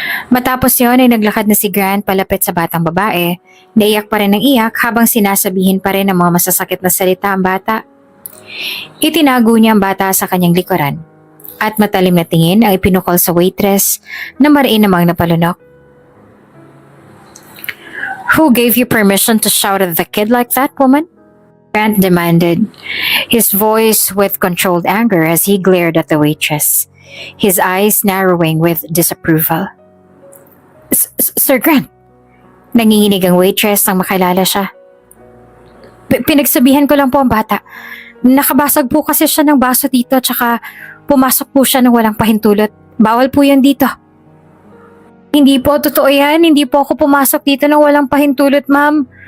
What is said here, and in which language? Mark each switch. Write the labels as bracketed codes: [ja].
[tl] Matapos yon ay naglakad na si Grant palapit sa batang babae. Naiyak pa rin ng iyak habang sinasabihin pa rin ng mga masasakit na salita ang bata. Itinago niya ang bata sa kanyang likuran at matalim na tingin ang ipinukol sa waitress na mariin namang napalunok. [en] Who gave you permission to shout at the kid like that, woman? Grant demanded, his voice with controlled anger as he glared at the waitress, his eyes narrowing with disapproval. [tl] Sir Grant, nanginginig ang waitress nang makilala siya. Pinagsabihan ko lang po ang bata. Nakabasag po kasi siya ng baso dito tsaka pumasok po siya ng walang pahintulot. Bawal po yan dito. Hindi po totoo yan. Hindi po ako pumasok dito ng walang pahintulot, ma'am.